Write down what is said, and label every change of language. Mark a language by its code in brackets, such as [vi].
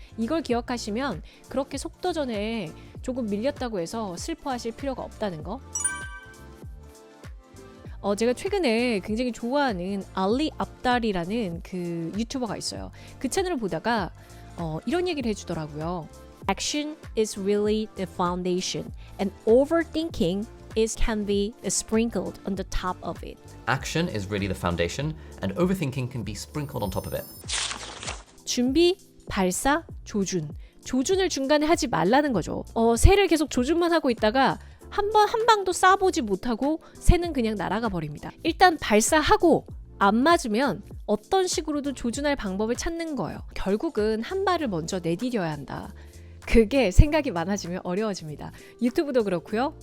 [ko] 이걸 기억하시면 그렇게 속도전에 조금 밀렸다고 해서 슬퍼하실 필요가 없다는 거. 제가 최근에 굉장히 좋아하는 알리 압달이라는 그 유튜버가 있어요. 그 채널을 보다가 이런 얘기를 해주더라고요. [en] Action is really the foundation and overthinking can be sprinkled on the top of it. Action is really the foundation, and overthinking can be sprinkled on top of it. [ko] 준비, 발사, 조준. 조준을 중간에 하지 말라는 거죠. 새를 계속 조준만 하고 있다가 한 방도 쏴보지 못하고 새는 그냥 날아가 버립니다. 일단 발사하고 안 맞으면 어떤 식으로도 조준할 방법을 찾는 거예요. 결국은 한 발을 먼저 내디뎌야 한다. 그게 생각이 많아지면 어려워집니다. 유튜브도 그렇고요.